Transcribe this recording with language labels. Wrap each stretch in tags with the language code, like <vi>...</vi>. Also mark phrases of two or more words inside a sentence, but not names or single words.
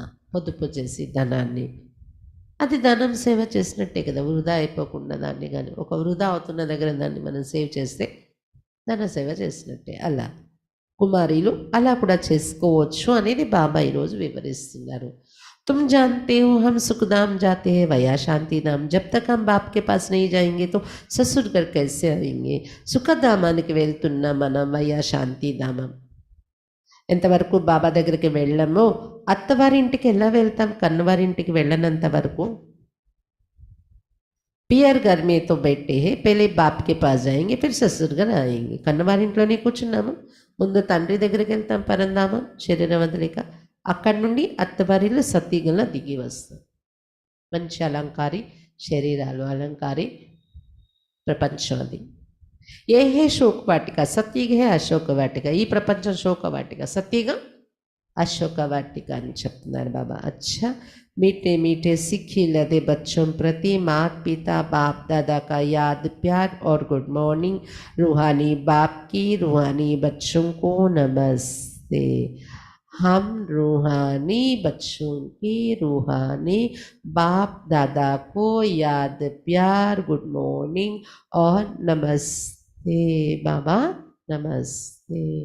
<te>పొదుపు చేసి ధనాన్ని, అది ధనం సేవ చేసినట్టే కదా, వృధా అయిపోకుండా దాన్ని. కానీ ఒక వృధా అవుతున్న దగ్గర దాన్ని మనం సేవ్ చేస్తే ధన సేవ చేసినట్టే. అలా కుమారీలు అలా కూడా చేసుకోవచ్చు అనేది బాబా ఈరోజు వివరిస్తున్నారు.</te> <hi>तुम जानते हो हम सुखधाम जाते हैं वया शांति धाम, जब तक हम बाप के पास नहीं जाएंगे तो ससुर घर कैसे आएंगे.</hi> <te>సుఖధామానికి వెళ్తున్న మనం వయా శాంతిధామం. ఎంతవరకు బాబా దగ్గరికి వెళ్ళామో అత్తవారింటికి ఎలా వెళ్తాం, కన్నవారింటికి వెళ్ళనంత వరకు.</te> <hi>పియర్ घर में तो बैठे हैं, पहले बाप के पास जाएंगे फिर ससुर घर आएंगे.</hi> <te>కన్నవారింట్లోనే కూర్చున్నాము, ముందు తండ్రి దగ్గరికి వెళ్తాం పరంధామం శరీరం వదిలేక, అక్కడి నుండి అత్తవారిలో సతీగల దిగి వస్తాం. మంచి అలంకారి శరీరాలు, అలంకారి ప్రపంచం అది.</te> <hi>यह है शोक वाटिका, सतयुग है अशोक वाटिका.</hi> <te>ఈ ప్రపంచం శోక వాటిక, సతీగ</te> <hi>अशोक वाटिका</hi> <te>అని చెప్తున్నారు బాబా.</te> <hi>अच्छा मीठे मीठे सिक्खी लदे बच्चों प्रति माता पिता बाप दादा का याद प्यार और</hi> <en>good morning.</en> <hi>रूहानी बाप की रूहानी बच्चों को नमस्ते. हम रूहानी बच्चों की रूहानी बाप दादा को याद प्यार</hi> <en>good morning</en> <hi>और नमस्ते बाबा, नमस्ते.</hi>